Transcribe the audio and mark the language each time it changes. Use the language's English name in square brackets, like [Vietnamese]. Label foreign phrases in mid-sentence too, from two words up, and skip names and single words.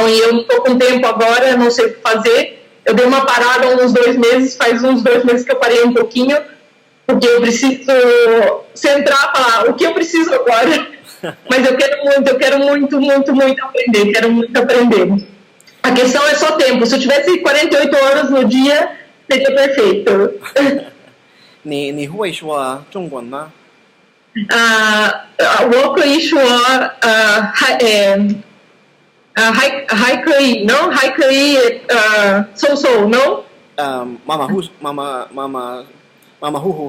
[Portuguese] E eu não estou com tempo agora, não sei o que fazer. Eu dei uma parada há uns 2 meses, faz uns 2 meses que eu parei um pouquinho, porque eu preciso centrar, falar o que eu preciso agora. Mas eu quero muito aprender, A questão é só tempo. Se eu tivesse 48 horas no dia, seria perfeito. [Chinese] 你会说中文吗？我可以说还可以 ，no 还可以so no。马马虎虎。